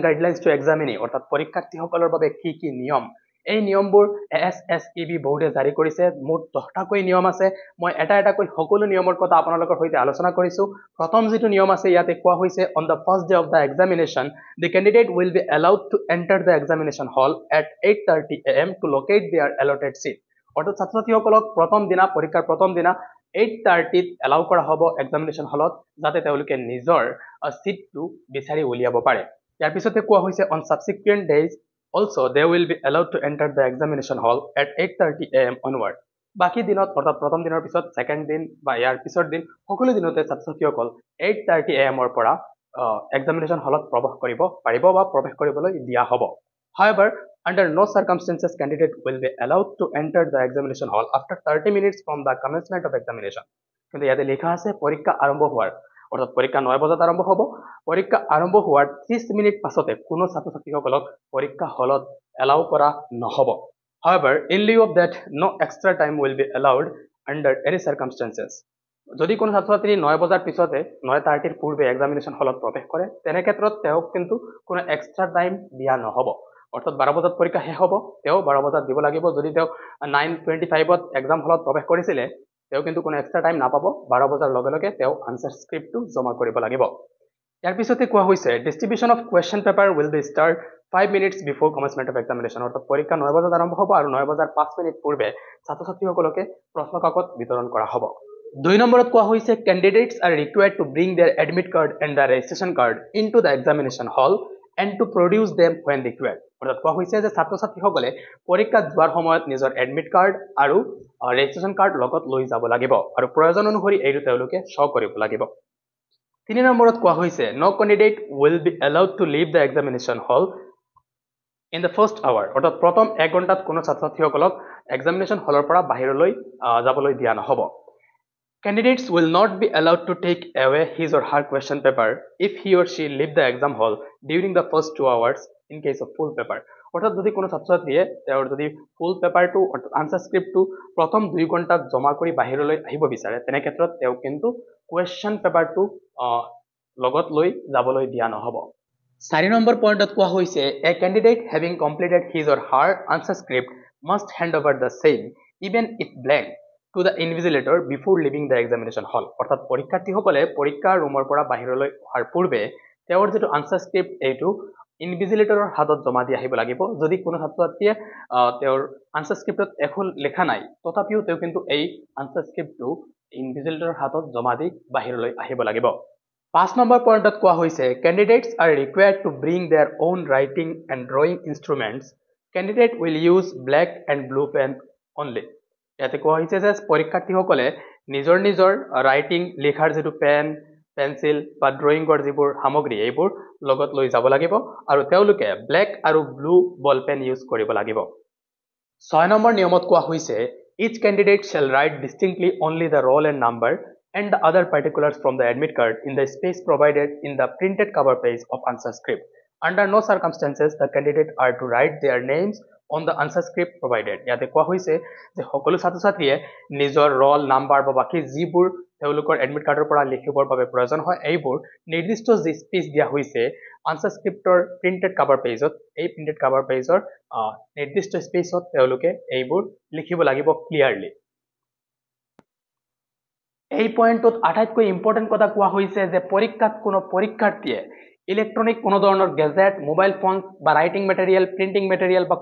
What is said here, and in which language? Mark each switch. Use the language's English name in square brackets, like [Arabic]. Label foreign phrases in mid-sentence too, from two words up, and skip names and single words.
[English] guidelines to examinee [Assamese] অৰ্থাৎ পৰীক্ষাৰ্থীসকলৰ বাবে কি নিয়ম এই নিয়মবোৰ এছএছইবি বোৰ্ডে জাৰি কৰিছে মুঠ 10টাকৈ নিয়ম আছে মই এটাকৈ সকলো নিয়মৰ কথা আপোনালোকৰ সৈতে আলোচনা কৰিছো প্ৰথম যেটো নিয়ম আছে ইয়াতে কোৱা হৈছে [English] on the first day of the examination the candidate will be allowed to enter the examination hall at 8:30 AM to locate their allotted seat [Assamese] অৰ্থাৎ ছাত্ৰছাত্ৰীসকলক প্ৰথম দিনা পৰীক্ষাৰ প্ৰথম দিনা 8:30 এলাউ কৰা হ'ব এক্সামিনেশ্যন হলত যাতে তেওঁলোকে নিজৰ সিটটো বিচাৰি উলিয়াব পাৰে ইয়াৰ পিছতে কোৱা হৈছে [English] on subsequent days also they will be allowed to enter the examination hall at 8:30 AM onward [Assamese] বাকি দিনত অৰ্থাৎ প্ৰথম দিনৰ পিছত সেকেন্ড দিন বা ইয়াৰ পিছৰ দিন সকলো দিনতে ছাত্ৰছাত্ৰীসকল 8:30 AM ৰ পৰা [English] examination hallত [Assamese] প্ৰৱেশ কৰিব পাৰিব বা প্ৰৱেশ কৰিবলৈ দিয়া হ'ব [English] however under no circumstances candidate will be allowed to enter the examination hall after 30 minutes from the commencement of examination [Assamese] কিন্তু ইয়াতে লেখা আছে পৰীক্ষা আৰম্ভ হোৱাৰ অৰ্থাৎ পৰীক্ষা 9 বজাত আৰম্ভ হ'ব পৰীক্ষা আৰম্ভ হোৱাৰ 30 মিনিট পাছতে কোনো ছাত্ৰছাত্ৰীসকলক পৰীক্ষা হলত এলাউ কৰা নহব [English] however in lieu of that no extra time will be allowed under any circumstances [Assamese] যদি কোনো ছাত্ৰছাত্ৰী 9 বজাৰ পিছতে 9:30 ৰ পূৰ্বে [English] examination hallত [Assamese] প্ৰৱেশ কৰে তেনে ক্ষেত্ৰত তেওঁ কিন্তু কোনো [English] extra time [Assamese] দিয়া নহব অৰ্থাৎ 12 বজাত পৰীক্ষা শেষ হ'ব তেওঁ 12 বজাত দিব লাগিব যদি তেওঁ 9:25 ত এক্সাম হলত প্ৰৱেশ কৰিছিলে তেওঁ কিন্তু কোনো [English] extra time [Assamese] নাপাব 12 বজাৰ লগে লগে তেওঁ [English] answer scriptটো [Assamese] জমা কৰিব লাগিব ইয়াৰ পিছতে কোৱা হৈছে ডিস্ট্ৰিবিউশন [English] of question paper will be start [Assamese] 5 [English] minutes before commencement of examination [Assamese] অৰ্থাৎ পৰীক্ষা 9 বজাত আৰম্ভ হ'ব আৰু 9 বজাৰ 5 মিনিট পূৰ্বে ছাত্ৰছাত্ৰীসকলকে প্ৰশ্ন কাকত বিতৰণ কৰা হ'ব 2 নম্বৰত কোৱা হৈছে [English] candidates are required to bring their admit card and the registration card into the examination hall and to produce them when required [Assamese] অৰ্থাৎ কোৱা হৈছে যে ছাত্ৰছাত্ৰীসকলে পৰীক্ষাত যোৱাৰ সময়ত নিজৰ [English] admit card [Assamese] আৰু [English] registration card [Assamese] লগত লৈ যাব লাগিব আৰু প্ৰয়োজন অনুসৰি এইটো তেওঁলোকে শ্ব কৰিব লাগিব [English] 3 [Assamese] নম্বৰত কোৱা হৈছে [English] no candidate will be allowed to leave the examination hall in the first hour [Assamese] অৰ্থাৎ প্ৰথম [English] 1 [Assamese] ঘণ্টাত কোনো ছাত্ৰছাত্ৰীসকলক [English] examination hallৰ [Assamese] পৰা বাহিৰলৈ যাবলৈ দিয়া নহব [English] Candidates will not be allowed to take away his or her question paper if he or she leave the exam hall during the first 2 hours in case of full paper [Assamese] অৰ্থাৎ যদি কোনো ছাত্ৰছাত্ৰীয়ে তেওঁৰ যদি [English] full paperটো [Assamese] অৰ্থাৎ [English] answer scriptটো [Assamese] প্ৰথম 2 ঘণ্টাত জমা কৰি বাহিৰলৈ আহিব বিচাৰে তেনে ক্ষেত্ৰত তেওঁ কিন্তু [English] question paperটো [Assamese] লগত লৈ যাবলৈ দিয়া নহব [English] 4 [Assamese] নম্বৰ পইণ্টত কোৱা হৈছে [English] a candidate having completed his or her answer script must hand over the same even if blank to the invigilator before leaving the examination hall [Assamese] অৰ্থাৎ পৰীক্ষাৰ্থীসকলে পৰীক্ষা ৰুমৰ পৰা বাহিৰলৈ অহাৰ পূৰ্বে তেওঁৰ যেটো [English] answer script [Assamese] এইটো ইনভিজিলেটৰৰ হাতত জমা দি আহিব লাগিব যদি কোনো ছাত্ৰছাত্ৰীয়ে তেওঁৰ [English] answer scriptত [Assamese] এখন লেখা নাই তথাপিও তেওঁ কিন্তু এই [English] answer scriptটো [Assamese] ইনভিজিলেটৰৰ হাতত জমা দি বাহিৰলৈ আহিব লাগিব 5 নম্বৰ পইণ্টত কোৱা হৈছে [English] candidates are required to bring their own writing and drawing instruments candidate will use black and blue pen only [Assamese] ইয়াতে কোৱা হৈছে যে পৰীক্ষাৰ্থীসকলে নিজৰ ৰাইটিং লেখাৰ যেটো [English] pen pencil [Assamese] বা ড্ৰয়িংৰ যিবোৰ সামগ্ৰী এইবোৰ লগত লৈ যাব লাগিব আৰু তেওঁলোকে ব্ল্যাক আৰু [English] blue ball pen use [Assamese] কৰিব লাগিব [English] 6 [Assamese] নম্বৰ নিয়মত কোৱা হৈছে [English] each candidate shall write distinctly only the roll and number and the other particulars from the admit card in the space provided in the printed cover page of answer script under no circumstances the candidate are to write their names on the answer script provided [Assamese] ইয়াতে কোৱা হৈছে যে সকলো ছাত্ৰছাত্ৰীয়ে নিজৰ [English] roll number [Assamese] বা বাকি যিবোৰ তেওঁলোকৰ [English] admit cardৰ [Assamese] পৰা লিখিবৰ বাবে প্ৰয়োজন হয় এইবোৰ নিৰ্দিষ্ট যে স্পেচ দিয়া হৈছে [English] answer scriptৰ printed cover pageত [Assamese] এই [English] printed cover pageৰ [Assamese] নিৰ্দিষ্ট স্পেচত তেওঁলোকে এইবোৰ লিখিব লাগিব ক্লিয়াৰলি এই পইণ্টত আটাইতকৈ ইম্পৰ্টেন্ট কথা কোৱা হৈছে যে পৰীক্ষাত কোনো পৰীক্ষাৰ্থীয়ে ইলেক্ট্ৰনিক কোনো ধৰণৰ গেজেট [English] mobile phone [Assamese] বা [English] writing material printing material [Assamese] বা